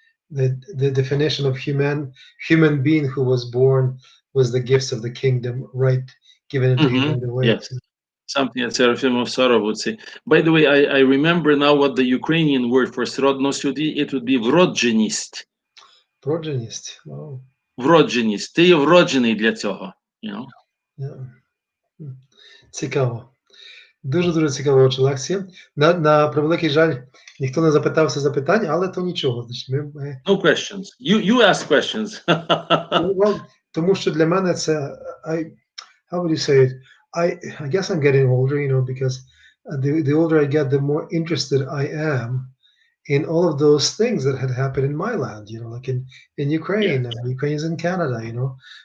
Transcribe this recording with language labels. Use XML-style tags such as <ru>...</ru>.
<en>the definition of human being who was born was the gifts of the kingdom, right, given into him in the way. Yes. Something that Seraphim of Sarov would say. By the way, I remember now what the Ukrainian word for сродність would be. It would be вродженість.</en> <uk>Вродженість. Wow. Вродженість. Ти є вроджений для цього.</uk> <en>You know? Yeah. Цікаво.</en> <uk>Дуже-дуже цікава отже лекція. На превеликий жаль, ніхто не запитався запитань, але то нічого. Значить,</uk> <en>No questions. You ask questions. Well,</en> <uk>тому що для мене це,</uk> <en>how would you say it? I guess I'm getting older, you know, because the older I get, the more interested I am in all of those things that had happened in my land, you know, like in Ukraine, Ukrainians in Canada, you know.</en>